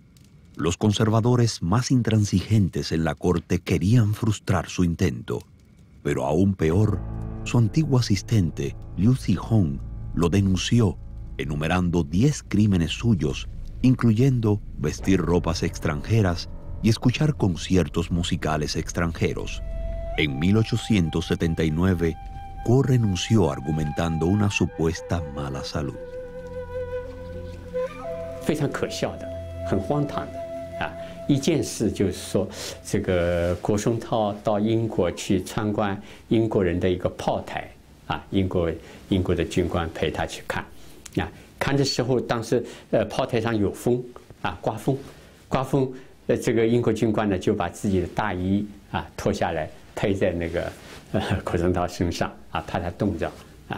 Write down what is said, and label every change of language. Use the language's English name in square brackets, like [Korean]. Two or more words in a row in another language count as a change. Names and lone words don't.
[Spanish] Los conservadores más intransigentes en la corte querían frustrar su intento, pero aún peor, su antiguo asistente, Liu Zihong, lo denunció, enumerando 10 crímenes suyos, incluyendo vestir ropas extranjeras y escuchar conciertos musicales extranjeros. En 1879, Guo renunció argumentando una supuesta mala salud. [Chinese] 非常可笑的，很荒唐的啊！一件事就是说，这个郭松涛到英国去参观英国人的一个炮台啊，英国的军官陪他去看。看的时候，当时炮台上有风啊，刮风， 这个英国军官呢就把自己的大衣啊脱下来披在那个郭宗涛身上啊，怕他冻着啊。